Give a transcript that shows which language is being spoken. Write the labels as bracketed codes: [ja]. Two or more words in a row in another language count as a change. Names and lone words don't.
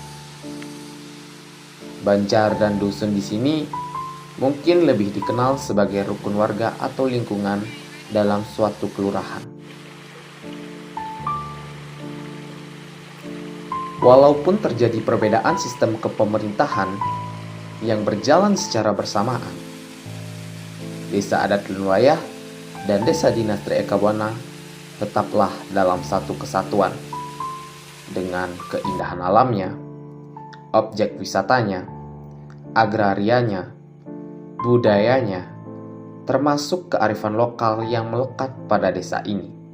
[id] Banjar dan dusun di sini mungkin lebih dikenal sebagai rukun warga atau lingkungan dalam suatu kelurahan. Walaupun terjadi perbedaan sistem kepemerintahan yang berjalan secara bersamaan, Desa Adat Telunayah dan Desa Dinas Tri Eka Buana tetaplah dalam satu kesatuan dengan keindahan alamnya, objek wisatanya, agrarianya, budayanya, termasuk kearifan lokal yang melekat pada desa ini.